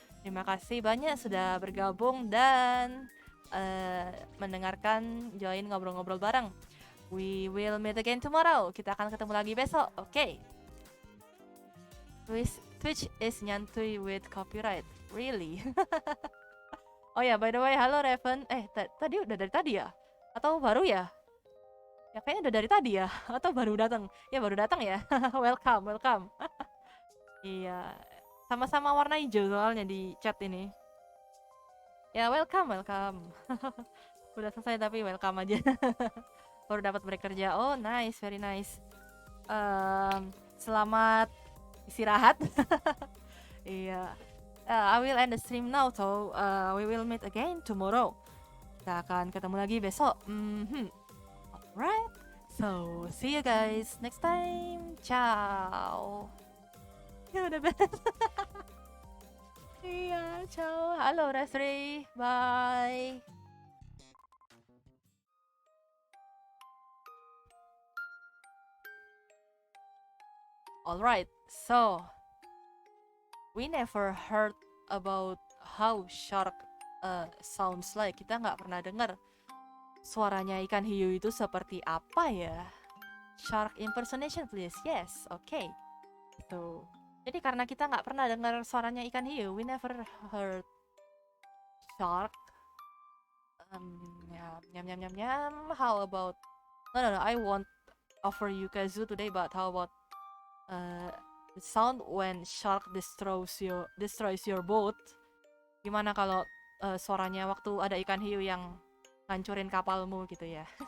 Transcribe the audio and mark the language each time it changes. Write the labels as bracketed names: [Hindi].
[Indonesian] Terima kasih banyak sudah bergabung dan mendengarkan, join ngobrol-ngobrol bareng. [English] We will meet again tomorrow. [Indonesian] Kita akan ketemu lagi besok. Oke. [English] Twitch is nyantui with copyright. Really? Oh ya, by the way, halo Raven. [Indonesian] Tadi udah dari tadi ya? Atau baru ya? Ya kayaknya udah dari tadi ya, atau baru datang? Ya baru datang ya. Welcome. Iya, sama-sama warna hijau soalnya di chat ini. Ya welcome. Udah selesai tapi welcome aja. Baru dapat break kerja. [English] Oh nice, very nice. [Indonesian] Selamat istirahat. Iya. [English] I will end the stream now, so we will meet again tomorrow. [Indonesian] Kita akan ketemu lagi besok. Right? [English] So, see you guys next time. [Indonesian] Ciao. Ya udah beres. Iya, ciao. Halo Resri. Bye. [English] Alright, so we never heard about how shark sounds like. [Indonesian] Kita nggak pernah dengar suaranya ikan hiu itu seperti apa ya. [English] Shark impersonation please. Yes, okay. So, [Indonesian] jadi karena kita nggak pernah dengar suaranya ikan hiu, [English] we never heard shark. Yum. How about no, I won't offer you kazoo today, but how about the sound when shark destroys your boat? [Indonesian] Gimana kalau suaranya waktu ada ikan hiu yang ngancurin kapalmu gitu ya.